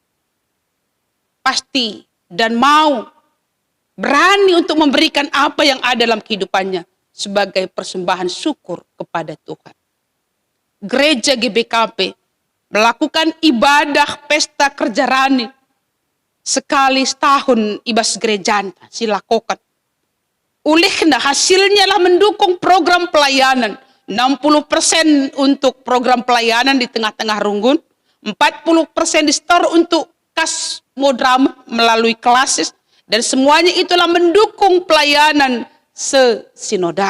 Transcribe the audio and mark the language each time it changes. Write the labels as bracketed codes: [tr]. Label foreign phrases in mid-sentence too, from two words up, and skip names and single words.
[id] Pasti dan mau berani untuk memberikan apa yang ada dalam kehidupannya sebagai persembahan syukur kepada Tuhan. Gereja GBKP melakukan ibadah pesta kerja rani sekali setahun [btx] ibas gerejanta [id] silakukan. Olehnya hasilnya lah mendukung program pelayanan 60% untuk program pelayanan di tengah-tengah Runggun, 40% di store untuk kas modrama melalui klasis, dan semuanya itulah mendukung pelayanan sesinodal.